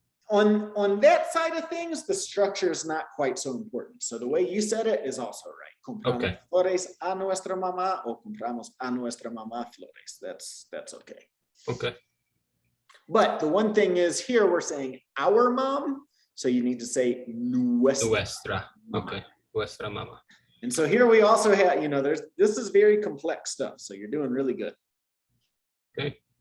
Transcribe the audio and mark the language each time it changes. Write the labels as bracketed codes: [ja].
[en] On that side of things, the structure is not quite so important. So the way you said it is also right. [es] Compramos flores a nuestra mamá o compramos a nuestra mamá flores. [en] That's okay. Okay. But the one thing is here we're saying our mom, so you need to say nuestra. [es] Okay, nuestra mamá. [en] And so here we also have, this is very complex stuff. So you're doing really good. Okay.